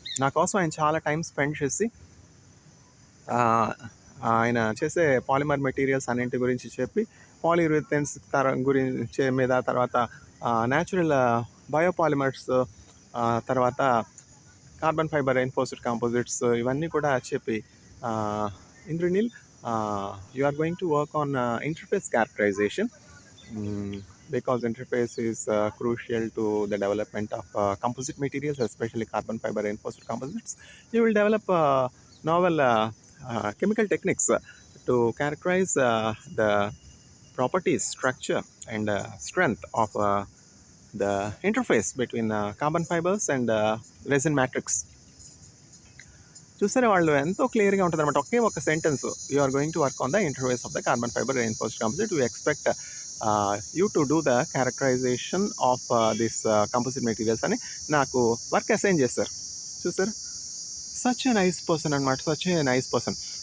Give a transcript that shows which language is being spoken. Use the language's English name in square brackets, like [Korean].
[Telugu] నా కోసం ఆయన చాలా టైం స్పెండ్ చేసి ఆహ్, ఆయన చేసే పాలిమర్ మెటీరియల్స్ అన్నింటి గురించి చెప్పి, పాలియురేథేన్స్ గురించి మీద, తర్వాత న్యాచురల్ బయోపాలిమర్స్, తర్వాత కార్బన్ ఫైబర్ రైన్ఫోర్స్డ్ కాంపోజిట్స్ ఇవన్నీ కూడా చెప్పి, Indraneel, [English] You are going to work on interface characterization, because interface is crucial to the development of composite materials, especially carbon fiber reinforced composites. You will develop novel chemical techniques to characterize the properties, structure, and strength of the interface between carbon fibers and resin matrix. [Telugu] చూసారా, వాళ్ళు ఎంతో క్లియర్గా ఉంటుంది అనమాట. ఒకే ఒక sentence, [English] you are going to work on the interface of the carbon fibre reinforced composite, you expect you to do the characterization of this composite materials [Telugu] అని నాకు work assign చేస్తారు. [English] చూసారు, such a nice person అనమాట. Such a nice person.